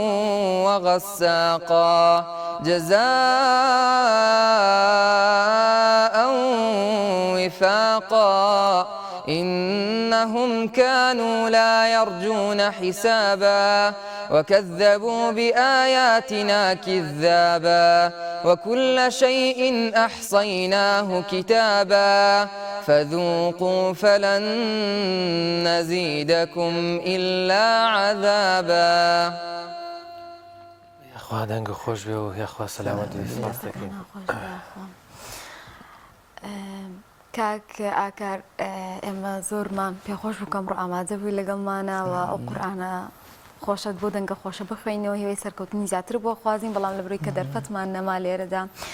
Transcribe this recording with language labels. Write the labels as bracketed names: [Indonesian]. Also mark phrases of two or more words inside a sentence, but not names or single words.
[Arabic] وغساقا جزاء وفاقا إنهم كانوا لا يرجون حسابا وكذبوا بآياتنا كذابا وكل شيء أحصيناه كتابا فذوقوا فلن نزيدكم إلا عذابا. [Central Kurdish] یاخوا دەنگ خۆش بێ و یاخوا سەلامەتی سپاس دەکەین. کاک ئاکار ئێمە زۆرمان پێخۆش بکەم ڕۆ ئامادە بووی لەگەڵمانەوە ئەو قورئانە خۆشت بۆ دەنگە خۆشە بخوێنەوە هیوای سەرکەوتنی زیاتر بۆ خوازین بەڵام لەبەرەوەی کە دەرفەتمان نەما لێرەدا